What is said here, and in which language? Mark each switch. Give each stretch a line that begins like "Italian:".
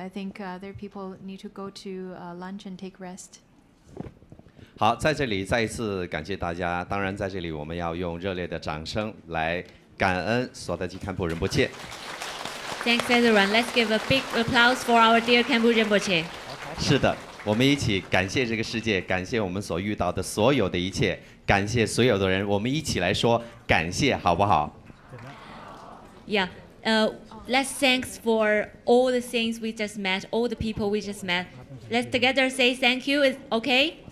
English: I think there are people need to go to lunch and take rest.
Chinese: 好，在这里再一次感谢大家。当然，在这里我们要用热烈的掌声来感恩所得吉堪布仁波切。
English: Thanks everyone. Let's give a big applause for our dear Khenpo Rinpoche.
Chinese: 是的，我们一起感谢这个世界，感谢我们所遇到的所有的一切，感谢所有的人。我们一起来说感谢，好不好
English: Yeah. Let's thanks for all the things we just met, all the people we just met. Let's together say thank you. Is okay?